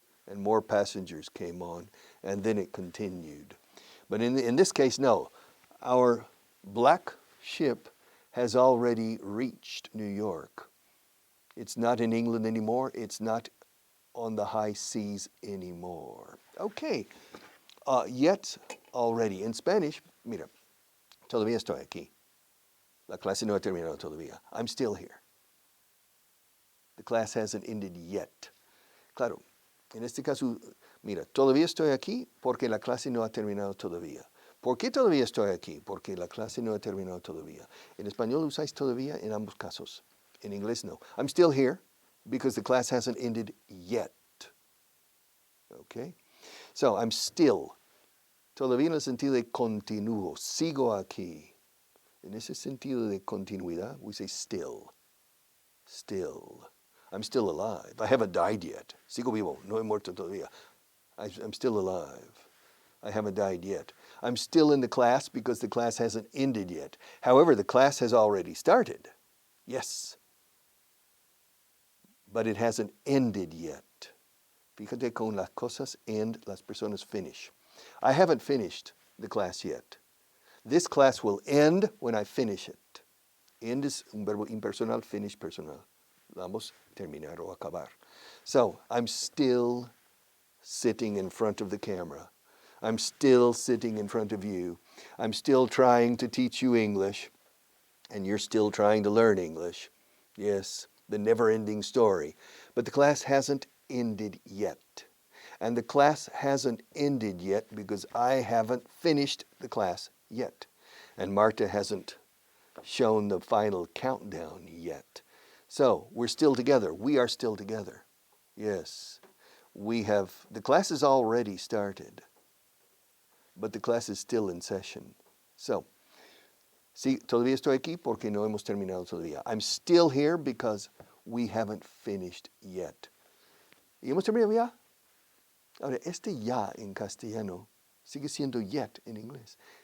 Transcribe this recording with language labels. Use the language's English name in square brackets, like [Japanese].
[English] And more passengers came on, and then it continued. But in this case, no. Our black ship has already reached New York. It's not in England anymore. It's not on the high seas anymore. Okay, yet already. In Spanish, [Spanish] mira, todavía estoy aquí. La clase no ha terminado todavía. [English] I'm still here. The class hasn't ended yet. [Spanish] Claro, en este caso, mira, todavía estoy aquí porque la clase no ha terminado todavía. ¿Por qué todavía estoy aquí? Porque la clase no ha terminado todavía. En español usáis todavía en ambos casos. En inglés no. [English] I'm still here because the class hasn't ended yet. Okay? So I'm still. [Spanish] Todavía en el sentido de continuo. Sigo aquí. En ese sentido de continuidad, [English] we say still. Still. I'm still alive. I haven't died yet. [Spanish] Sigo vivo. No he muerto todavía. [English] I'm still alive. I haven't died yet. I'm still in the class because the class hasn't ended yet. However, the class has already started. Yes. But it hasn't ended yet. [Spanish] Fíjate, con las cosas end, las personas finish. [English] I haven't finished the class yet. This class will end when I finish it. [Spanish] End is un verbo impersonal, finish personal. Vamos, terminar o acabar. [English] So, I'm still sitting in front of the camera. I'm still sitting in front of you. I'm still trying to teach you English. And you're still trying to learn English. Yes, the never-ending story. But the class hasn't ended yet. And the class hasn't ended yet because I haven't finished the class yet. And Marta hasn't shown the final countdown yet. So we're still together. We are still together. Yes, the class has already started, but the class is still in session. [Spanish] So, sí, todavía estoy aquí porque no hemos terminado todavía. [English] I'm still here because we haven't finished yet. [Spanish] ¿Y hemos terminado ya? Ahora, este ya en castellano sigue siendo yet en inglés.